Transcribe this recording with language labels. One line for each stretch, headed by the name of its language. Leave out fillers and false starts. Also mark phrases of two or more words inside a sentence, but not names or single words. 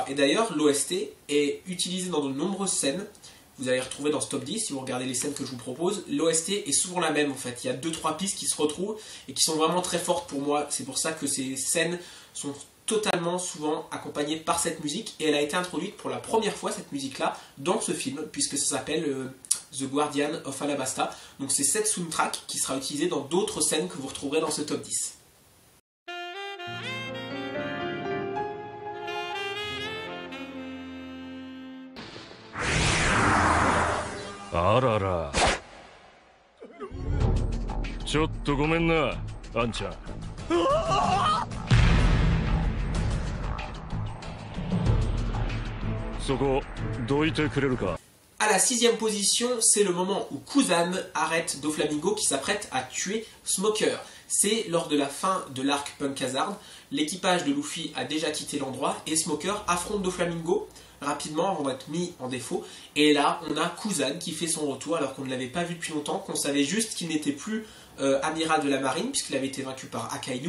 French: Et d'ailleurs, l'OST est utilisée dans de nombreuses scènes, vous allez retrouver dans ce top 10, si vous regardez les scènes que je vous propose, l'OST est souvent la même en fait, il y a 2-3 pistes qui se retrouvent et qui sont vraiment très fortes pour moi, c'est pour ça que ces scènes sont totalement souvent accompagnées par cette musique, et elle a été introduite pour la première fois, cette musique-là, dans ce film, puisque ça s'appelle The Guardian of Alabasta, donc c'est cette soundtrack qui sera utilisée dans d'autres scènes que vous retrouverez dans ce top 10.
Japanese: Arara. ちょっとごめんな、あんちゃん。そこどいてくれるか。
French: À la 6ème position, c'est le moment où Kuzan arrête Doflamingo qui s'apprête à tuer Smoker. C'est lors de la fin de l'arc Punk Hazard. L'équipage de Luffy a déjà quitté l'endroit et Smoker affronte Doflamingo rapidement avant d'être mis en défaut. Et là, on a Kuzan qui fait son retour alors qu'on ne l'avait pas vu depuis longtemps, qu'on savait juste qu'il n'était plus amiral de la marine puisqu'il avait été vaincu par Akainu.